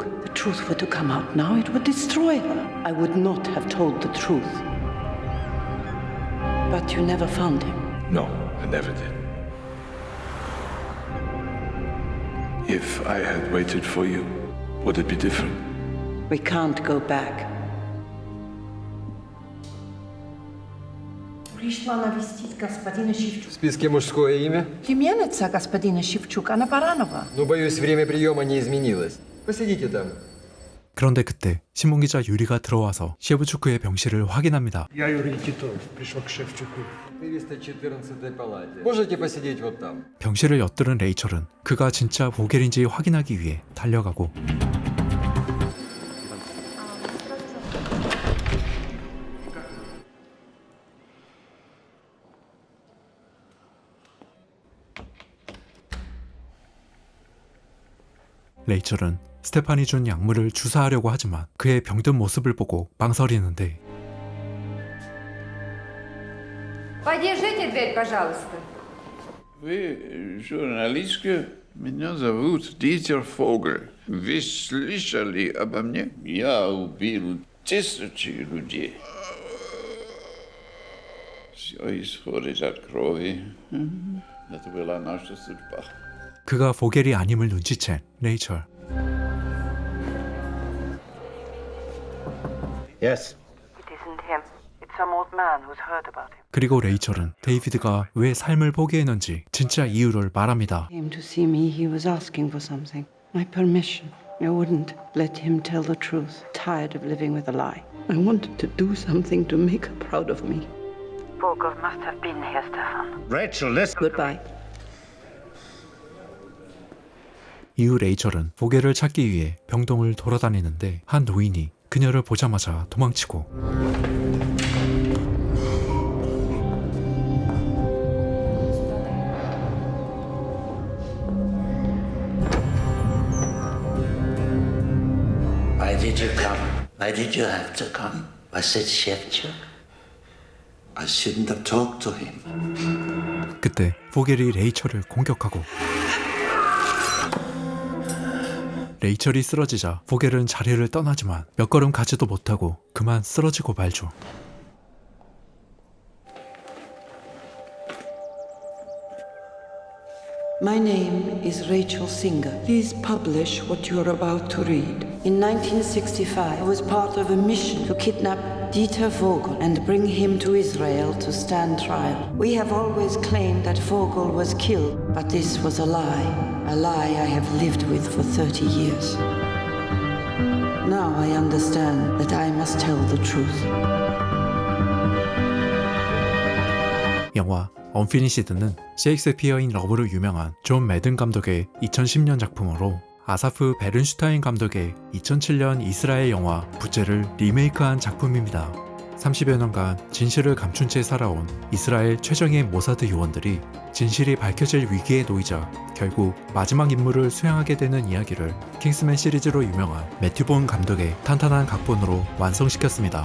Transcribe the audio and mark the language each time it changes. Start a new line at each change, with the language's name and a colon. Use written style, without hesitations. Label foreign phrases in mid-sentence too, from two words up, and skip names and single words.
English: The truth were to come out now, it would destroy her. I would not have told the truth. But you never found him. No, I never did. If I had waited for you, would it be different? We can't go back.
Russian: Пришла навестить господина Шевчука. В списке мужское имя? Племянница господина Шевчука, Анна Баранова. Ну, боюсь, время приема не изменилось. Посидите там.
Korean: 그런데 그때 신문기자 유리가 들어와서 셰브추크의 병실을 확인합니다.
Russian: Я Юрий Титов, пришел к Шевчуку. 314 палате. Можете посидеть вот там.
Korean: 병실을 엿들은 레이첼은 그가 진짜 보겔인지 확인하기 위해 달려가고 레이첼은 스테판이 준 약물을 주사하려고 하지만 그의 병든 모습을 보고 망설이는데
Russian: Подержите дверь, пожалуйста. Вы журналистка? Меня зовут Дитер Фогель. Вы слышали обо мне? Я убил тысячи людей. Все исходит от крови. Это была наша судьба.
Korean: 그가 보겔이 아님을 눈치챈 레이첼.
English: Yes. It isn't him. It's some old man who's heard about him.
Korean: 그리고 레이첼은 데이비드가 왜 삶을 포기했는지 진짜 이유를 말합니다.
English: He came to see me. He was asking for something. My permission. I wouldn't let him tell the truth. Tired of living with a lie. I wanted to do something to make her proud of me. Vogel must have been here, Stefan. Rachel, listen. Goodbye.
Korean: 이후 레이첼은 보겔을 찾기 위해 병동을 돌아다니는데 한 노인이 그녀를 보자마자 도망치고
English: Why did you come? Why did you have to come? Was it Shevchuk? I shouldn't have talked to him.
Korean: 그때 보겔이 레이첼을 공격하고 레이첼이 쓰러지자 보겔은 자리를 떠나지만 몇 걸음 가지도 못하고 그만 쓰러지고 말죠.
English: My name is Rachel Singer. Please publish what you're about to read. In 1965, I was part of a mission to kidnap Dieter Vogel and bring him to Israel to stand trial. We have always claimed that Vogel was killed, but this was a lie I have lived with for 30 years. Now I understand that I must tell the truth.
Korean: 영화 언피니시드는 셰익스피어인 러브로 유명한 존 매든 감독의 2010년 작품으로 아사프 베른슈타인 감독의 2007년 이스라엘 영화 부제를 리메이크한 작품입니다. 30여 년간 진실을 감춘 채 살아온 이스라엘 최정예 모사드 요원들이 진실이 밝혀질 위기에 놓이자 결국 마지막 임무를 수행하게 되는 이야기를 킹스맨 시리즈로 유명한 매튜 본 감독의 탄탄한 각본으로 완성시켰습니다.